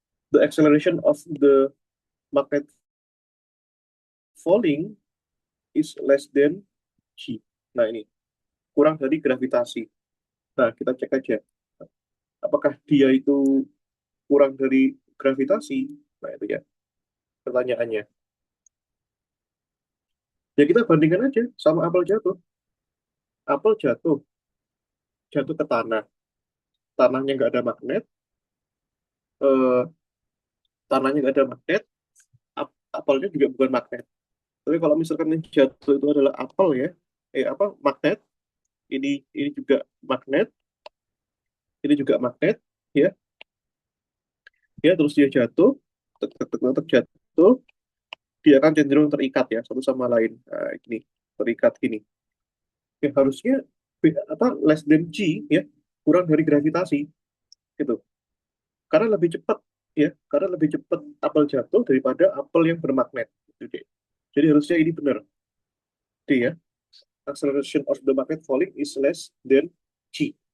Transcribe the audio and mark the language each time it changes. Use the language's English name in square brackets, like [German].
[English] The acceleration of the magnet falling is less than G. [Indonesian] Nah, ini kurang dari gravitasi. Nah, kita cek aja. Apakah dia itu kurang dari gravitasi? Nah, itu ya pertanyaannya. Ya kita bandingkan aja sama apel jatuh. Apel jatuh, jatuh ke tanah. Tanahnya nggak ada magnet, eh, tanahnya nggak ada magnet, apelnya juga bukan magnet. Tapi kalau misalkan yang jatuh itu adalah apel ya, apa magnet, ini juga magnet, ini juga magnet, ya, ya terus dia jatuh, tetap jatuh, dia akan cenderung terikat ya satu sama lain. Nah, ini terikat gini. Ya, harusnya apa [English] less than G [Indonesian] ya, kurang dari gravitasi gitu. Karena lebih cepat ya, karena lebih cepat apel jatuh daripada apel yang bermagnet. Gitu, Dek. Jadi harusnya ini benar. D ya. [English] Acceleration of the magnet falling is less than G.